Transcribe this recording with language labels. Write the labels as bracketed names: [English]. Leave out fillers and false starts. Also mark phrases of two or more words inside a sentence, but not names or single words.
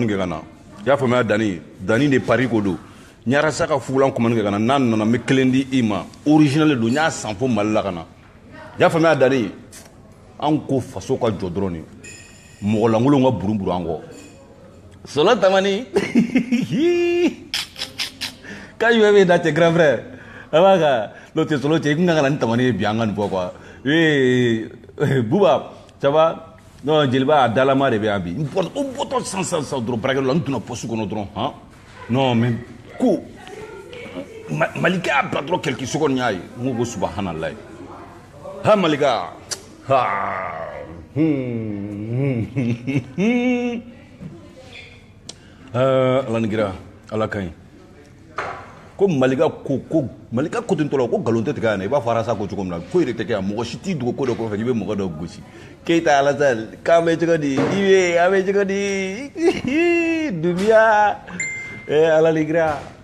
[Bambara] kɛ ka na i y'a faamuya Dani de Paris ko don n ye arasa ka fugulan commande kɛ ka na n'a nana n bɛ kelen di i ma original don n y'a san fo Mali la ka na i y'a faamuya Dani an ko faso ka jɔ dɔrɔn de mɔgɔ lankolonw ka buruburu an kɔ solo tamani k'a yu bɛ da cɛ [French] grand frère [Bambara] a b'a ka n'o tɛ solo cɛ i kun kan ka na ni tamani ye bi an ka nin fɔ quoi Buba [French] ça va non [Bambara] jeliba a dalama de bɛ yan bi n bɔtɔ sisan dɔrɔn baarakɛyɔrɔ la n donna poste kɔnɔ dɔrɔn han [French] non mais [Bambara] ko malika y'a bila dɔrɔn [French] quelque secondes [Bambara] n y'a ye n ko subahanallahi ha malika ha ala ni kira ala ka ɲi ko malika ko ten tɔla ko nkalon tɛ tigɛ yan i b'a fɔ arasa ko cogo min na foyi de tɛ kɛ yan mɔgɔ si t'i dogo ko dɔ kɔfɛ i bɛ mɔgɔ dɔ gosi Keita Alassane k'an bɛ cogo di i bɛ an bɛ cogo di Dunuya ala ni kira